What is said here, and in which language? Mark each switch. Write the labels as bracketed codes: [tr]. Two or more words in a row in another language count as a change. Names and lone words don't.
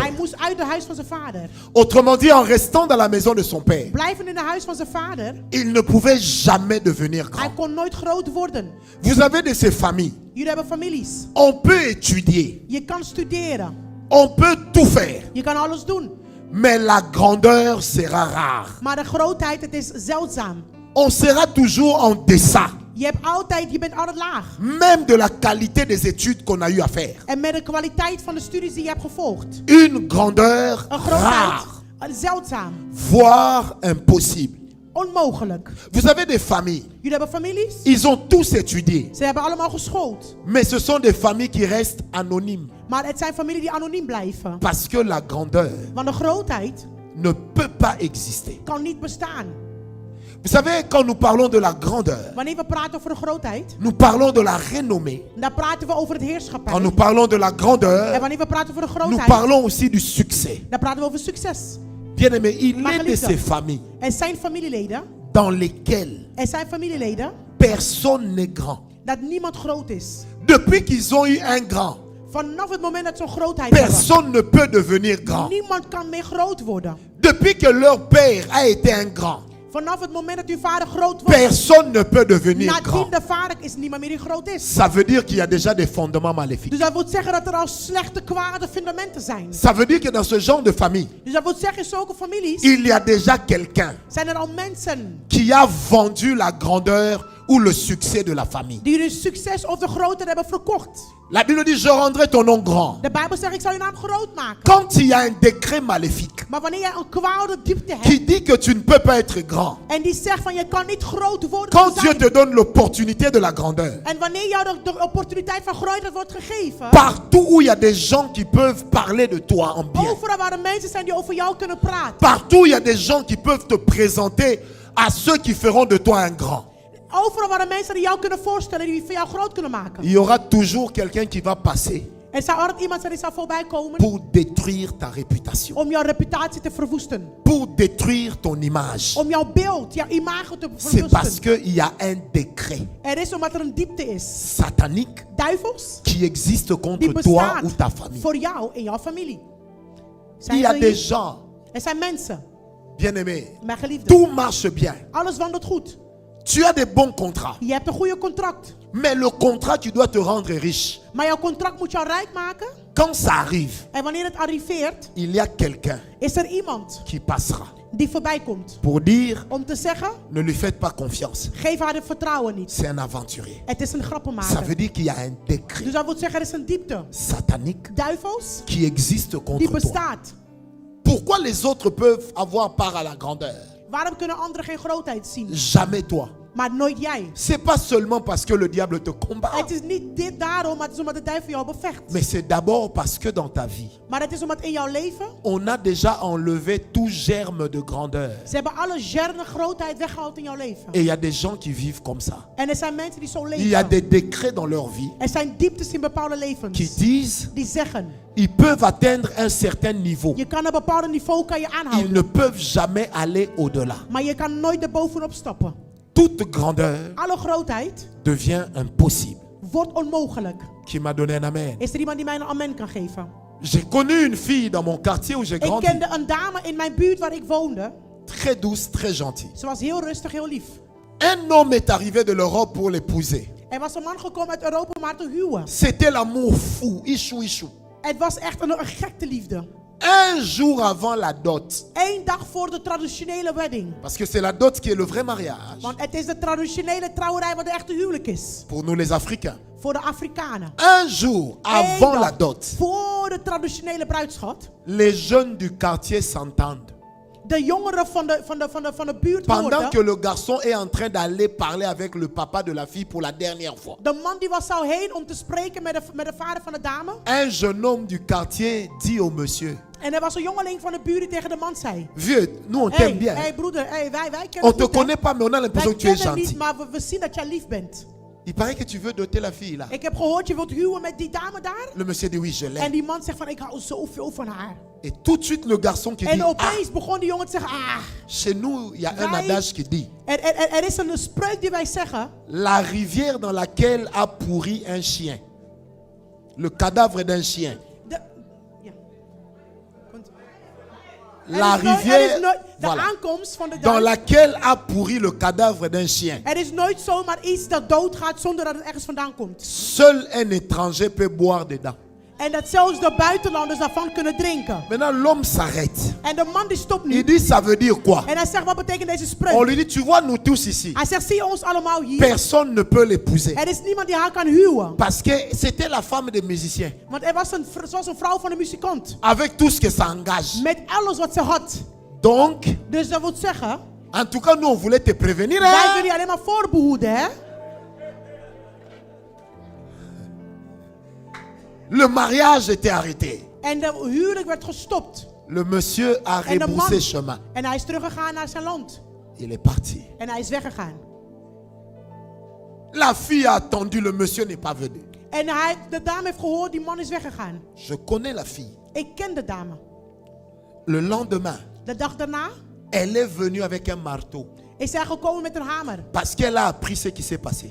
[nl] hij [fr] père. [nl] moest uit het huis van zijn vader. [fr] Autrement dit, en restant dans la maison de son père, [nl] Blijven in het huis van zijn vader, [fr] il ne pouvait jamais devenir [nl] hij [fr] grand. [nl] kon nooit groot worden. [fr] Vous avez de ces familles. [nl] Jullie hebben families. [fr] On peut étudier, [nl] Je kan studeren. [fr] on peut tout faire, [nl] Je kan alles doen. [fr] mais la grandeur sera rare. [nl] Maar de grootheid, het is zeldzaam. [fr] On sera toujours en deçà, [nl] Je bent altijd laag. [fr] même de la qualité des études qu'on a eu à faire. [nl] En met de kwaliteit van de studies die je hebt gevolgd. [fr] Une grandeur [nl] Een grootheid, [fr] rare, [nl] zeldzaam. [fr] voire impossible. [nl] Onmogelijk. [fr] Vous avez des familles, [nl] Jullie hebben families. [fr] ils ont tous étudié, [nl] Ze hebben allemaal geschoold. [fr] mais ce sont des familles qui restent anonymes [nl] Maar het zijn families die anoniem blijven. [fr] parce que la grandeur [nl] Want de grootheid [fr] ne peut pas exister. [nl] kan niet bestaan. [fr] Vous savez, quand nous parlons de la grandeur, [nl] Wanneer we praten over de grootheid, [fr] nous parlons de la renommée. [nl] dan praten we over het [fr] Quand [nl] heerschappij. [fr] nous parlons de la [nl] En [fr] grandeur, [nl] wanneer we praten over de [fr] nous [nl] grootheid, [fr] parlons aussi du succès. [nl] dan praten we over succes. [fr] Bien aimé, il [nl] Maar [fr] est de [nl] geliefde, [fr] ces familles [nl] Er zijn familieleden, [fr] dans lesquelles personne n'est grand. [nl] dat niemand groot is. [fr] Depuis qu'ils ont eu un grand, [nl] Vanaf het moment dat ze een grootheid hebben, [fr] personne ne peut devenir grand. [nl] niemand kan meer groot worden. [fr] Depuis que leur père a été un grand, [nl] Vanaf het moment dat uw vader groot was, [fr] personne ne peut devenir [nl] nadien [fr] grand. [nl] de vader is niemand meer die groot is. [fr] Ça veut dire qu'il y a déjà des fondements maléfiques. [nl] Dus dat wil zeggen dat er al slechte, kwade fundamenten zijn. [fr] Ça veut dire que dans ce genre de famille, [nl] Dus dat wil zeggen, in zulke families [fr] il y a déjà quelqu'un [nl] zijn er al mensen [fr] qui a vendu la grandeur ou le succès de la famille. [nl] die hun succes of de grootheid hebben verkocht. [fr] La Bible dit, je rendrai ton nom grand. [nl] De Bijbel zegt, ik zal je naam groot maken. [fr] Quand il y a un décret maléfique [nl] Maar wanneer jij een kwade diepte hebt, [fr] qui dit que tu ne peux pas être grand, [nl] en die zegt van je kan niet groot worden [fr] quand [nl] te [fr] Dieu [nl] zijn. [fr] te donne l'opportunité de la grandeur, [nl] En wanneer jou de opportuniteit van grootheid wordt gegeven, [fr] partout où il y a des gens qui peuvent parler de toi en bien, [nl] overal waar er mensen zijn die over jou kunnen praten, [fr] partout où il y a des gens qui peuvent te présenter à ceux qui feront de toi un grand, [nl] overal waar er mensen die jou kunnen voorstellen, die van jou groot kunnen maken. [fr] il y aura toujours quelqu'un qui va passer [nl] Er zou altijd iemand zijn die zal voorbij komen [fr] pour détruire ta réputation, [nl] om jouw reputatie te verwoesten. [fr] pour détruire ton image. [nl] Om jouw beeld, jouw imago te [fr] C'est parce [nl] verwoesten. [fr] qu'il y a un décret [nl] Er is omdat er een diepte is. [fr] satanique [nl] Duivels [fr] qui existe [nl] die [fr] contre toi [nl] bestaat [fr] ou ta famille. [nl] voor jou en jouw familie. [fr] Il y a [nl] er [fr] des [nl] hier? [fr] gens, [nl] Er zijn mensen, [fr] bien-aimés, [nl] mijn geliefden. [fr] tout marche bien. [nl] Alles wandelt goed. [fr] Tu as des bons contrats, [nl] Je hebt een goede contract. [fr] mais le contrat, tu dois te rendre riche. [nl] Maar jouw contract moet jou rijk maken. [fr] Quand ça arrive, [nl] En wanneer het arriveert, [fr] il y a quelqu'un [nl] is er iemand [fr] qui passera [nl] die voorbij komt. [fr] pour dire, [nl] Om te zeggen, [fr] ne lui faites pas confiance. [nl] geef haar het vertrouwen niet. [fr] C'est un aventurier. [nl] Het is een [fr] Ça [nl] grappenmaker. [fr] veut dire qu'il y a un décret [nl] Dus dat wil zeggen, er is een diepte. [fr] satanique [nl] Duivels, [fr] qui existe [nl] die [fr] contre toi. [nl] bestaat. [fr] Pourquoi les autres peuvent avoir part à la grandeur? [nl] Waarom kunnen anderen geen grootheid zien? [fr] Jamais toi. [nl] Maar nooit jij. [fr] C'est pas seulement parce que le diable te combat, [nl] Het is niet dit daarom, maar het is omdat de duivel jou bevecht. [fr] mais c'est d'abord parce que dans ta vie, [nl] Maar het is omdat in jouw leven, [fr] on a déjà enlevé tout germe de grandeur. [nl] ze hebben alle gerne grootheid weggehaald in jouw leven. [fr] Et il y a des gens qui vivent comme ça. [nl] En er zijn mensen die zo [fr] Il y a [nl] leven. [fr] des décrets dans leur vie [nl] Er zijn dieptes in bepaalde [fr] qui [nl] levens. [fr] disent [nl] Die zeggen, [fr] ils peuvent atteindre un certain niveau. [nl] je kan een bepaald niveau kan je [fr] Ils [nl] aanhouden. [fr] ne peuvent jamais aller au-delà. [nl] Maar je kan nooit erbovenop stappen. [fr] Toute grandeur [nl] Alle grootheid [fr] devient impossible. [nl] wordt onmogelijk. [fr] Qui m'a donné un amen? [nl] Is er iemand die mij een amen kan geven? [fr] J'ai connu une fille dans mon quartier où j'ai [nl] Ik [fr] grandi. [nl] kende een dame in mijn buurt waar ik woonde. [fr] Très douce, très gentille. [nl] Ze was heel rustig, heel lief. [fr] Un homme est arrivé de l'Europe pour l'épouser. [nl] Er was een man gekomen uit Europa om haar te huwen. [fr] C'était l'amour fou. Ichou, ichou. [nl] Het was echt een gekte liefde. [fr] Un jour avant la dot. [nl] 1 dag voor de traditionele wedding. [fr] Parce que c'est la dot qui est le vrai mariage. [nl] Want het is de traditionele trouwerij wat de echte huwelijk is. [fr] Pour nous les Africains. [nl] Voor de Afrikanen. [fr] Un jour avant [nl] 1 [fr] la [nl] dag [fr] dot. [nl] voor de traditionele bruidschat. [fr] Les jeunes du quartier s'entendent. [nl] De jongeren van de buurt [fr] Pendant [nl] hoorden. [fr] que le garçon est en train d'aller parler avec le papa de la fille pour la dernière fois. [nl] De man die zou heen om te spreken met de vader van de dame. [fr] Un jeune homme du quartier dit au monsieur: [nl] En er was een jongeling van de buurt die tegen de man zei. [fr] Vieux, nous on t'aime bien. [nl] Hey broeder, hey, wij kennen [fr] On te [nl] goed, hè? [fr] connaît pas, mais on a l'impression [nl] Wij [fr] que tu es [nl] kennen [fr] gentil. [nl] niet, maar we zien dat jij lief bent. [fr] Il paraît que tu veux doter la fille là. [nl] Ik heb gehoord je wilt huwen met die dame daar. [fr] Le monsieur dit oui, je [nl] En [fr] l'aime. [nl] die man zegt van ik hou zoveel van haar. [fr] Et tout de suite le garçon qui dit: [nl] En ah, opeens begon die jongen te zeggen, [fr] chez nous il y a un [nl] Wij- [fr] adage qui dit: [nl] er is een spreuk die wij zeggen. [fr] la rivière dans laquelle a pourri un chien, le cadavre d'un chien. [nl] Ja. Want- [fr] La [nl] er is nooit- [fr] rivière [nl] de [fr] voilà, [nl] aankomst van de [fr] dans [nl] duif. [fr] laquelle a pourri le cadavre d'un chien. [nl] Er is nooit zomaar iets dat doodgaat zonder dat het ergens vandaan komt. [fr] Seul un étranger peut boire dedans. [nl] En dat zelfs de buitenlanders daarvan kunnen drinken. [fr] Maintenant l'homme s'arrête. [nl] En de man die stopt [fr] Il [nl] nu. [fr] dit: ça veut dire quoi? [nl] En hij zegt, wat betekent deze [fr] On [nl] spreuk? [fr] lui dit: tu vois nous tous ici, [nl] Hij zegt, zie je ons allemaal hier? [fr] personne ne peut l'épouser. [nl] Er is niemand die haar kan huwen. [fr] Parce que c'était la femme des musiciens. [nl] Want er was ze was een vrouw van een muzikant. [fr] Avec tout ce que ça engage. [nl] Met alles wat ze had. [fr] Donc, [nl] Dus dat wil zeggen, [fr] en tout cas, nous on voulait te prévenir. [nl] wij [fr] Hein? [nl] willen je alleen maar voorbehoeden, hè? [fr] Le mariage était arrêté. [nl] En de huwelijk werd gestopt. [fr] Le monsieur a [nl] En de [fr] rebroussé [nl] man, [fr] chemin. [nl] en hij is teruggegaan naar zijn land. [fr] Il est parti. [nl] En hij is weggegaan. [fr] La fille a attendu, le monsieur n'est pas venu. [nl] En de dame heeft gehoord, die man is weggegaan. [fr] Je connais la fille. [nl] Ik ken de dame. [fr] Le lendemain, [nl] De dag daarna [fr] elle est venue avec un marteau. [nl] is zij gekomen met een hamer. [fr] Parce qu'elle a appris ce qui s'est passé.